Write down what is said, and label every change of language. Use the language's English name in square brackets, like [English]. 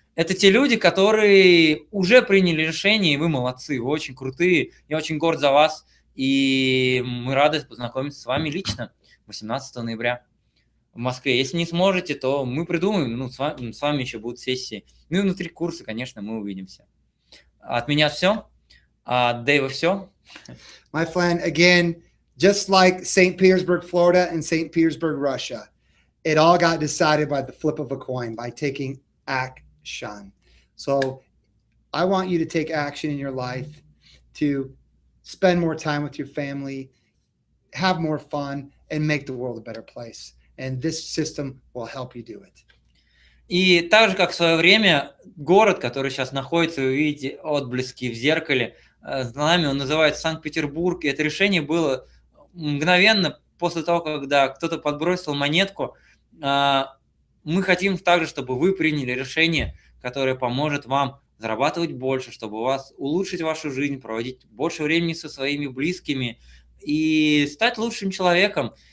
[Russian] Это те люди, которые уже приняли решение, и вы молодцы, вы очень крутые, я очень горд за вас, и мы рады познакомиться с вами лично 18 ноября в Москве. Если не сможете, то мы придумаем, с вами еще будут сессии. Ну и внутри курса, конечно, мы увидимся. От меня все, от Дэйва все. [English] My friend, again, just like St. Petersburg, Florida and St. Petersburg, Russia, it all got decided by the flip of a coin, by taking action. So I want you to take action in your life, to spend more time with your family, have more fun, and make the world a better place. And this system will help you do it. [Russian] И так же, как в свое время, город, который сейчас находится, вы видите отблески в зеркале, с нами он называется Санкт-Петербург, и это решение было мгновенно после того, когда кто-то подбросил монетку. Мы хотим также, чтобы вы приняли решение, которое поможет вам зарабатывать больше, чтобы у вас улучшить вашу жизнь, проводить больше времени со своими близкими и стать лучшим человеком.